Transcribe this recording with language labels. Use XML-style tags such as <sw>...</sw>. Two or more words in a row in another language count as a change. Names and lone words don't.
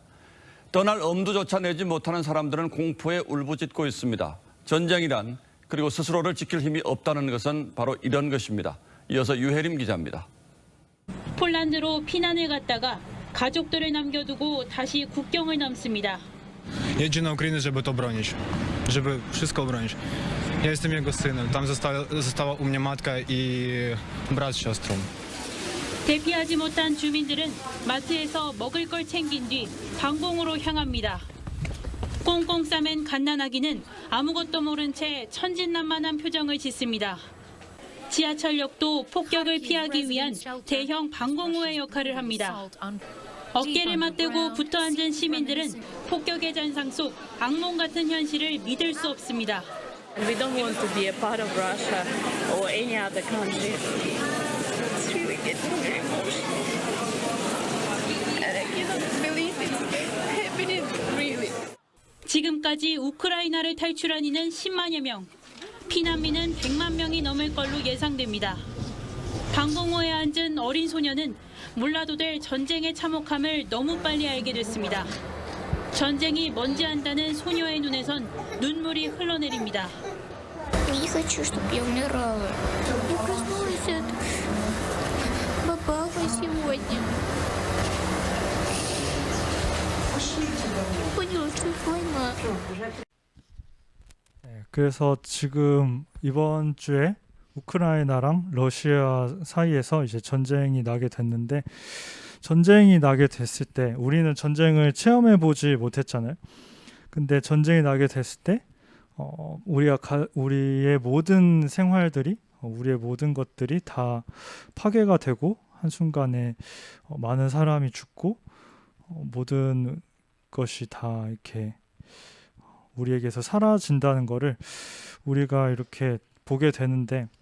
<ko>떠날 엄두조차 내지 못하는 사람들은 공포에 울부짖고 있습니다. 전쟁이란 그리고 스스로를 지킬 힘이 없다는 것은 바로 이런 것입니다. 이어서 유혜림 기자입니다. 폴란드로 피난을 갔다가 가족들을 남겨두고 다시 국경을 넘습니다.</ko> <pl>Jedzie na Ukrainę, żeby to bronić, żeby wszystko bronić. Ja jestem jego synem, tam została u mnie matka i brat z siostrą.</pl> <ko>대피하지 못한 주민들은 마트에서 먹을 걸 챙긴 뒤 방공으로 향합니다. 꽁꽁 싸맨 갓난아기는 아무것도 모른 채 천진난만한 표정을 짓습니다. 지하철역도 폭격을 피하기 위한 대형 방공호의 역할을 합니다. 어깨를 맞대고 붙어앉은 시민들은 폭격의 잔상 속 악몽 같은 현실을 믿을 수 없습니다.</ko> <en>We don't want to be a part of Russia or any other country. It's really getting very emotional. And I cannot believe it's happening, really.</en> <ko>지금까지 우크라이나를 탈출한 이는 10만여 명, 피난민은 100만 명이 넘을 걸로 예상됩니다. 방공호에 앉은 어린 소녀는 몰라도 될 전쟁의 참혹함을 너무 빨리 알게 됐습니다. 전쟁이 뭔지 안다는 소녀의 눈에선 눈물이 흘러내립니다.</ko> <ru>Не хочу, чтобы я умирала. Я проснулась от папы сегодня. Поняла, что это война.</ru> <ko>그래서 지금 이번 주에 우크라이나랑 러시아 사이에서 이제 전쟁이 나게 됐는데, 전쟁이 나게 됐을 때 우리는 전쟁을 체험해 보지 못했잖아요. 근데 전쟁이 나게 됐을 때 우리의 모든 생활들이, 우리의 모든 것들이 다 파괴가 되고 한순간에 많은 사람이 죽고 모든 것이 다 이렇게 우리에게서 사라진다는 거를 우리가 이렇게 보게 되는데,</ko>